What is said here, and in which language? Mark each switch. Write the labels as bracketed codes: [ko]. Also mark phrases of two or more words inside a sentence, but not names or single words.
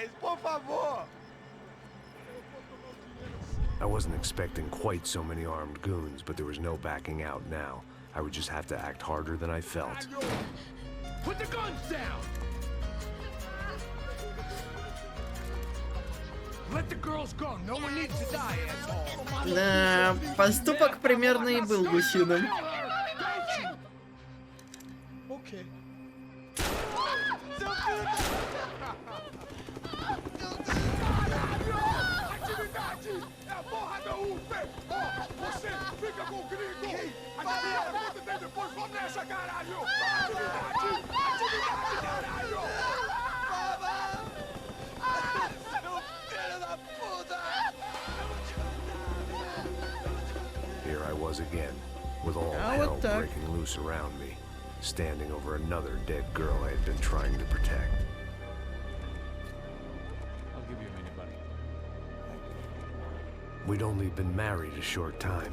[en] I wasn't expecting quite so many armed goons, but there was no backing out now. I would just have to act harder than I felt. Put the guns down! Let the girls go. No one needs to die, asshole. [ru] Да, поступок примерно и был гусиным. [pt] Okay. Você fica com o gringo! A galera volta daí depois, vamos nessa, caralho! Atividade! Atividade, caralho! Seu filho da puta! [en] Here I was again, with all hell breaking loose around me, standing over another dead girl I had been trying to protect. I'll give you a minute, buddy. We'd only been married a short time.